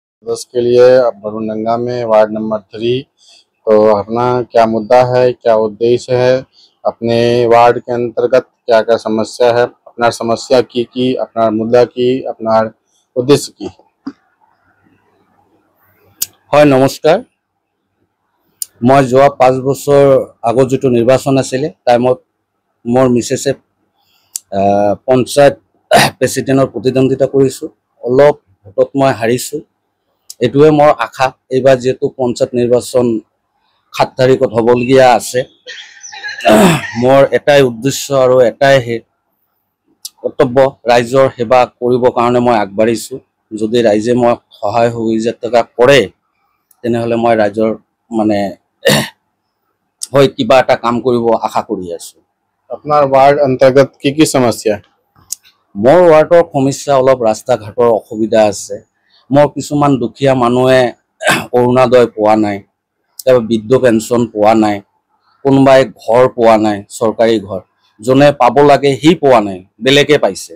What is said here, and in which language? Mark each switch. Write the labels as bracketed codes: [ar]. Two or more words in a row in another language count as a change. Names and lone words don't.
[hi] 10 के लिए अब बरुनंगा में वार्ड नंबर 3। तो अपना क्या मुद्दा है, क्या उद्देश्य है, अपने वार्ड के अंतर्गत क्या क्या समस्या है, अपना समस्या की अपना मुद्दा की अपना उद्देश्य की। [as] হয় নমস্কাৰ মই যোৱা 5 বছৰ আগত যেটো নিৰ্বাচন আছিল টাইমত মোৰ মিছেছে পঞ্চায়ত প্ৰেচিডেন্টৰ প্ৰতিদ্বন্দ্বিতা কৰিছো অলপ ভোটত মই হাৰিছো এটোৱে মোৰ আশা এইবাৰ যেটো পঞ্চায়ত নিৰ্বাচন 7 তাৰিখত হ'বলগীয়া আছে মোৰ এটাই উদ্দেশ্য আৰু এটাই কৰ্তব্য ৰাইজৰ সেৱা কৰিবৰ কাৰণে মই আগবাঢ়িছো যদি ৰাইজে মই সহায় সহযোগিতা কৰে তেনেহলে মই ৰাইজৰ মানে হয় কিবা এটা কাম কৰিব আশা কৰি আছো। আপোনাৰ [hi] वार्ड अंतर्गत [as] কি সমস্যা? মোৰ ওয়াৰ্ডৰ সমস্যা অলপ ৰাস্তা ঘাটৰ অসুবিধা আছে। মোৰ কিছুমান দুখীয়া মানুহে অৰুণোদয় পোৱা নাই, বৃদ্ধ পেঞ্চন পোৱা নাই, কোনোবাই ঘৰ পোৱা নাই, চৰকাৰী ঘৰ যোনে পাব লাগে হি পোৱা নাই, বেলেগে পাইছে।